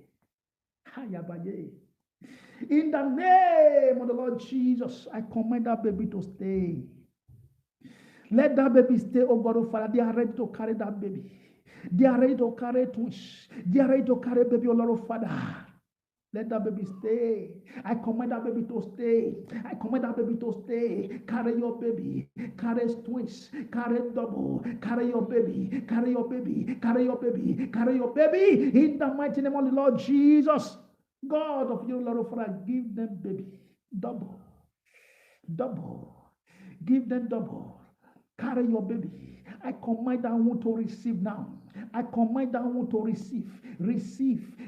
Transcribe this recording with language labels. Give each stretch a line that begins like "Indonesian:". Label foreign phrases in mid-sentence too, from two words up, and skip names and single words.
English: In the name of the Lord Jesus, I command that baby to stay. Let that baby stay, oh God, oh Father. They are ready to carry that baby. They are ready to carry twins. They are ready to carry baby, oh Lord, oh Father. Let that baby stay. I command that baby to stay. I command that baby to stay. Carry your baby. Carry twins. Carry double. Carry your baby. Carry your baby. Carry your baby. Carry your baby. In the mighty name of the Lord Jesus. God of your Lord, Father, give them baby. Double. Give them double. Carry your baby. I command that one to receive now. I command that one to receive. Receive.